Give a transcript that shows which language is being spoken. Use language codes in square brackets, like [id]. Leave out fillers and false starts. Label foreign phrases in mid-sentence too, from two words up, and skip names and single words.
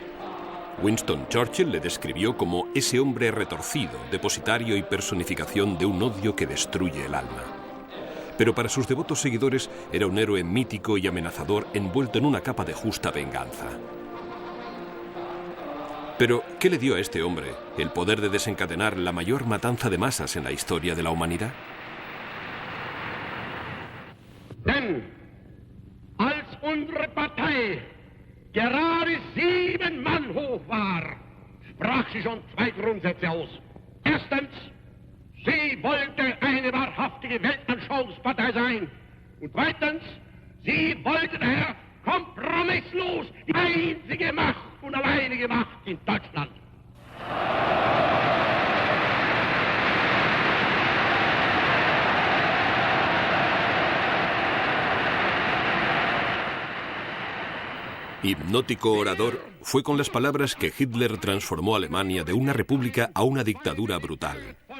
[es] Winston Churchill le describió como ese hombre retorcido, depositario y personificación de un odio que destruye el alma. Pero para sus devotos seguidores era un héroe mítico y amenazador envuelto en una capa de justa venganza. Pero, ¿qué le dio a este hombre el poder de desencadenar la mayor matanza de masas en la historia de la humanidad? [de] Denn als unsere Partei gerade 7 Mann hoch war, sprach sie schon 2 Grundsätze aus. Erstens, sie wollte eine wahrhaftige Weltanschauungspartei sein. Und zweitens, sie wollte daher kompromisslos die einzige Macht und alleinige Macht in Deutschland. [es] Hipnótico orador, fue con las palabras que Hitler transformó Alemania de una república a una dictadura brutal.